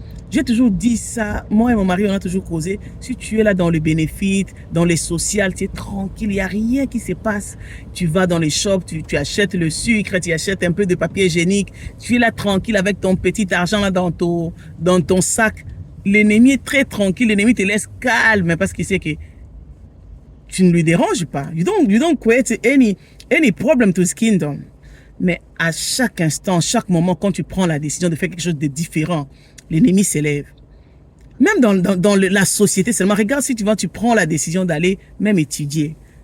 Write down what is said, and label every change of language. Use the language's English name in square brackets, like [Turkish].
[French] J'ai toujours dit ça, moi et mon mari, on a toujours causé, si tu es là dans le bénéfice, dans les sociales, tu es tranquille, il n'y a rien qui se passe. Tu vas dans les shops, tu achètes le sucre, tu achètes un peu de papier hygiénique, tu es là tranquille avec ton petit argent là dans ton sac. L'ennemi est très tranquille, l'ennemi te laisse calme parce qu'il sait que tu ne lui déranges pas. [English] You don't create any problem to his kingdom. [French] Mais à chaque instant, chaque moment, quand tu prends la décision de faire quelque chose de différent, l'ennemi s'élève. Même dans la société seulement, regarde si tu prends la décision d'aller même étudier.